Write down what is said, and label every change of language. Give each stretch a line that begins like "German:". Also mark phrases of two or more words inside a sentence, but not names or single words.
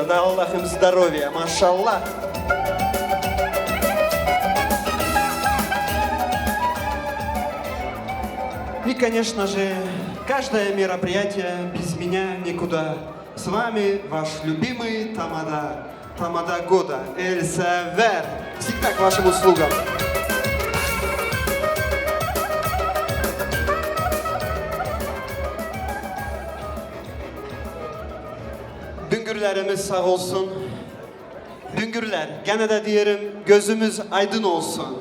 Russian: Да Аллах им здоровья, машаллах! И, конечно же, каждое мероприятие без меня никуда. С вами ваш любимый Тамада. Тамада года. Эль Савер. Всегда к вашим услугам.
Gagauz: Düngürlerimiz sağ olsun. Düngürler, gene de diyelim gözümüz aydın olsun.